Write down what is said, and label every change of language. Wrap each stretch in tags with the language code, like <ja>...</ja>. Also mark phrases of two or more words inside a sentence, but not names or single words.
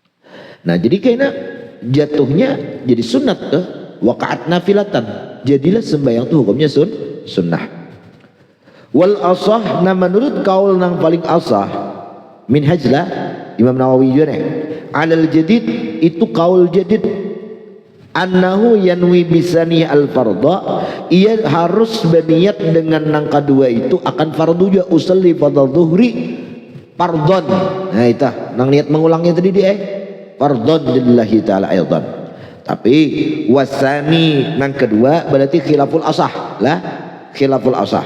<bjn>Nah jadi kayaknya jatuhnya jadi sunat tuh.</bjn> <ar>وقعت نافلة,</ar> <bjn>jadilah sembahyang itu hukumnya sunnah.</bjn> <ar>والأصح,</ar> <bjn>nah menurut kaul nang paling asah minhaj lah Imam Nawawi juga nih,</bjn> <ar>على الجديد</ar> <bjn>itu kaul jadid,</bjn> <ar>أنه ينوي بالثاني الفرض,</ar> <bjn>ia harus berniat dengan nang kedua itu akan fardu juga,</bjn> <ar>أصلي فرض الظهر فرضا.</ar> <bjn>Nah itu nang niat mengulangnya tadi dia</bjn> <ar>فرضا لله تعالى أيضا.</ar> <bjn>Tapi wasani nang kedua berarti</bjn> <ar>خلاف الأصح</ar> <bjn>lah,</bjn> <ar>خلاف الأصح.</ar>